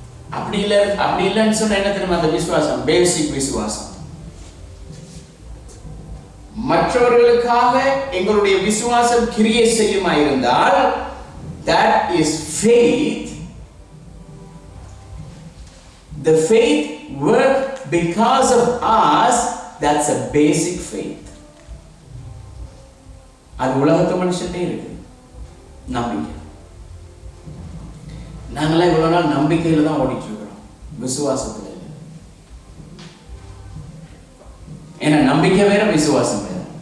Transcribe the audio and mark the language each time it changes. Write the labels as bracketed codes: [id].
[ta] அப்படி இல்லைன்னு சொன்ன என்ன தெரியுமா? அந்த விசுவாசம் பேசிக் விசுவாசம். மற்றவர்களுக்காக எங்களுடைய விசுவாசம் கிரியை செய்யுமா இருந்தால் [en] that is faith. The faith work because of us. That's a basic faith. [ta] அது உலகத்து மனுஷன்டே இருக்கு நம்பிக்கை. நாங்களாம் இவ்வளவு நாள் நம்பிக்கையில தான் ஓடிட்டு இருக்கிறோம், விசுவாசத்துல இல்லை. ஏன்னா நம்பிக்கை வேற, விசுவாசம் வேற.